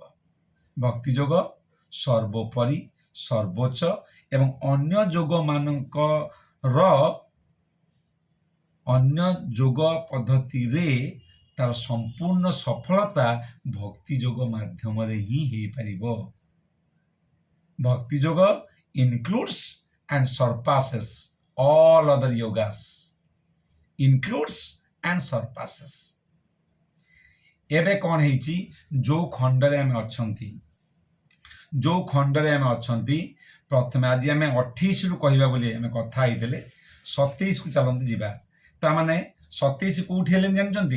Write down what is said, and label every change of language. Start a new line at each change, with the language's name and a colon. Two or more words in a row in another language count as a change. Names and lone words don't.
Odia: ଭକ୍ତି ଯୋଗ ସର୍ବୋପରି, ସର୍ବୋଚ୍ଚ ଏବଂ ଅନ୍ୟ ଯୋଗମାନଙ୍କର, ଅନ୍ୟ ଯୋଗ ପଦ୍ଧତିରେ ତାର ସମ୍ପୂର୍ଣ୍ଣ ସଫଳତା ଭକ୍ତି ଯୋଗ ମାଧ୍ୟମରେ ହିଁ ହେଇପାରିବ। ଭକ୍ତି ଯୋଗ
English: includes and surpasses all other yogas, includes and surpasses।
Odia: ଏବେ କ'ଣ ହେଇଛି? ଯୋଉ ଖଣ୍ଡରେ ଆମେ ଅଛନ୍ତି, ଯୋଉ ଖଣ୍ଡରେ ଆମେ ଅଛନ୍ତି, ପ୍ରଥମେ ଆଜି ଆମେ 28ରୁ କହିବା ବୋଲି ଆମେ କଥା ହେଇଥିଲେ, 27କୁ ଚାଲନ୍ତୁ ଯିବା। ତାମାନେ 27 କୋଉଠି ହେଲେଣି ଜାଣିଛନ୍ତି?